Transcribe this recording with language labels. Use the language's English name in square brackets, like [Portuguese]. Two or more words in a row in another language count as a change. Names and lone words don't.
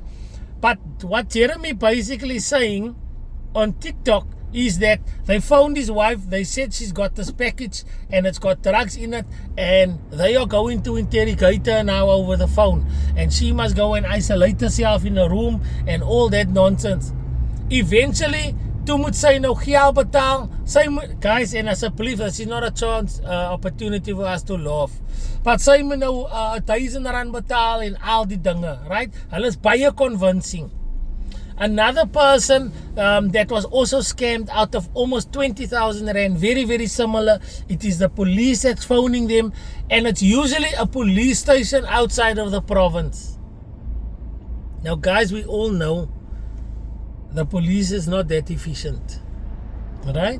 [English] But what Jeremy basically saying on TikTok is that they phoned his wife, they said she's got this package and it's got drugs in it, and they are going to interrogate her now over the phone, and she must go and isolate herself in a room and all that nonsense. Eventually, [Afrikaans] toe moet sy nou geld betaal. Guys, en asseblief, [English] this is not a chance, opportunity for us to laugh. [Afrikaans] But sy moet nou R1,000 betaal en al die dinge, right? Hulle is baie convincing. [English] Another person that was also scammed out of almost 20,000 rand, very, very similar. It is the police that's phoning them, and it's usually a police station outside of the province. Now, guys, we all know the police is not that efficient, right?